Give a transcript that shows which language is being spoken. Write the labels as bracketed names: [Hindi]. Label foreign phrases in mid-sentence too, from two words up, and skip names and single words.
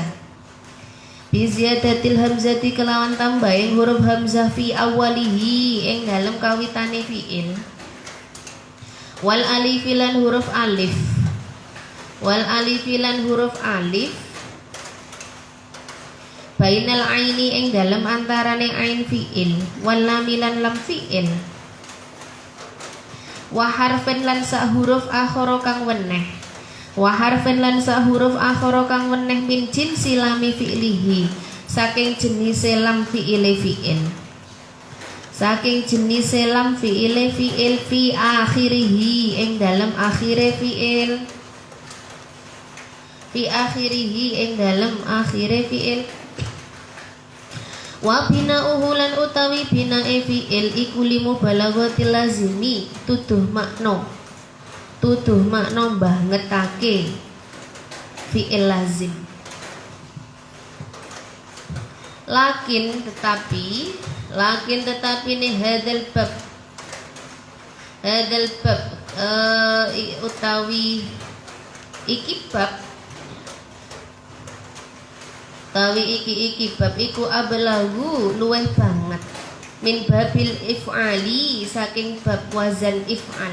[Arabic] Bi ziyadatil hamzati [Javanese] kelawan tambahing huruf hamzah [Arabic] fi awalihi [Javanese] ing dalem kawitane fi'il. [Arabic] Wal alif [Javanese] lan huruf alif. [Arabic] Wal alif [Javanese] lan huruf alif [Arabic] bainal aini [Javanese] ing dalem antarane ain fi'il [Arabic] wal lam [Javanese] lan lam fi'il. [Arabic] Wa harfin [Javanese] lan sak huruf akhara kang weneh. [Arabic] Wa harfin [Javanese] lan sak huruf akhara kang weneh [Arabic] min jinsi lami fi'lihi [Javanese] saking jenise lam fi'ile fi'il. Saking jenise lam fi'ile fi'il [Arabic] fi akhirihi [Javanese] ing dalem akhire fi'il. [Arabic] Fi akhirihi [Javanese] ing dalem akhire fi'il. [Arabic] Wa bina'uhu [Javanese] lan utawi bina'e fi'il iku [Arabic] limu balaghatil lazimi [Javanese] tuduh makna bangetake fi'il lazim. Lakin tetapi nih [Arabic] hadal bab [Javanese] utawi iki bab iki bab iku ablagu luweh banget [Arabic] min babil if'ali [Javanese] saking bab wazan if'al.